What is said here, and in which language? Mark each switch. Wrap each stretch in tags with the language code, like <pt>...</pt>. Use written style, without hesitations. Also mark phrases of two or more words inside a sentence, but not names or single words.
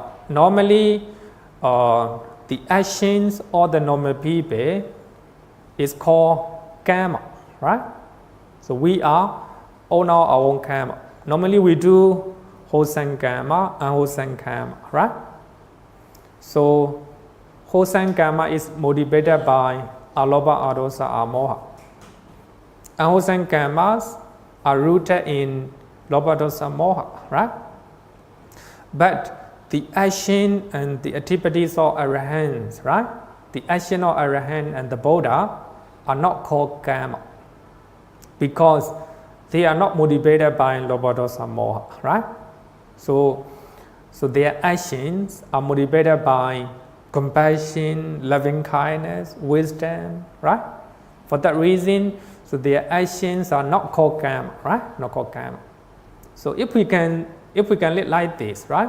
<en>Normally, the actions of the normal people is called karma, right? So we are own our own karma. Normally we do wholesome karma and unwholesome karma, right? So wholesome karma is motivated by</en> <pi>alobha, adosa, amoha.</pi> <en>Unwholesome karmas are rooted in</en> <pi>lobha, dosa, moha,</pi> <en>right? But the action and the activities of arahants, right? The action of arahant and the Buddha are not called karma because they are not motivated by</en> <pi>lobha, dosa, moha,</pi> <en>right? So their actions are motivated by compassion, loving kindness, wisdom, right? For that reason, so their actions are not called karma, right? Not called karma. So if we can live like this, right?</en>